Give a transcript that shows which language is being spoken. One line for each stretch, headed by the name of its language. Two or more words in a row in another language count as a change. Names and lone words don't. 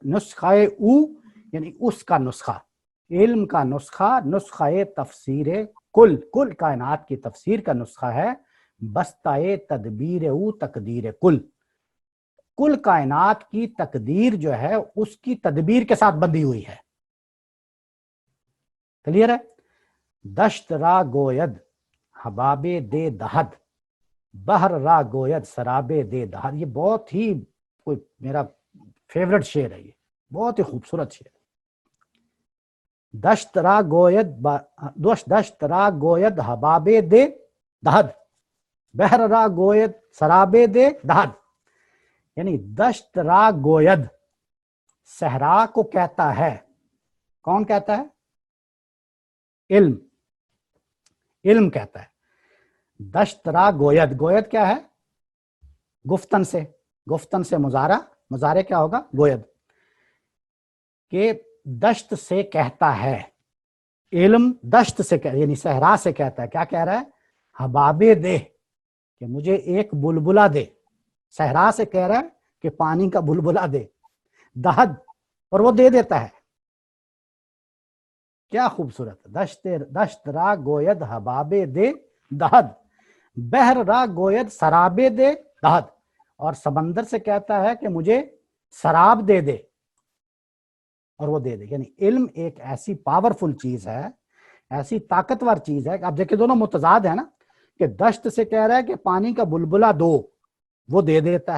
Persian: نسخہ او
Urdu: یعنی اس کا نسخہ، علم کا نسخہ، نسخہ تفسیر کل کائنات کی تفسیر کا نسخہ ہے.
Persian: بستہ تدبیر او
Urdu: تقدیر کل کائنات کی تقدیر جو ہے اس کی تدبیر کے ساتھ بندھی ہوئی ہے. کلیئر ہے؟
Persian: دشت را گوید حبابے دے دہد، بحر را گوید سرابے دے دہد.
Urdu: یہ بہت ہی کوئی میرا فیورٹ شعر ہے، یہ بہت ہی خوبصورت شعر.
Persian: دشت را گوید حبابے دے دہد، بحر را گوید سرابے دے دہد.
Urdu: یعنی
Persian: دشت را گوید،
Urdu: صحرا کو کہتا ہے. کون کہتا ہے؟ علم. علم کہتا ہے.
Persian: دشت را گوید،
Urdu: گوید کیا ہے؟ گفتن سے، گفتن سے مضارع کیا ہوگا؟ گوید. کہ دشت سے کہتا ہے, علم دشت سے یعنی صحرا سے کہتا ہے, کیا کہہ رہا ہے؟
Persian: حبابے دے,
Urdu: کہ مجھے ایک بلبلا دے. صحرا سے کہہ رہا ہے کہ پانی کا بلبلا دے. دہد, اور وہ دے دیتا ہے. کیا خوبصورت.
Persian: دشت را گوید حبابے دے دہد, بحر را گوید سرابے دے دہد.
Urdu: اور سمندر سے کہتا ہے کہ مجھے سراب دے دے, اور وہ دے دے. یعنی علم ایک ایسی پاورفل چیز ہے, ایسی طاقتور چیز ہے. اب دیکھیں دونوں متضاد ہیں نا, کہ دشت سے کہہ رہا ہے کہ پانی کا بلبلا دو, وہ دے دیتا ہے.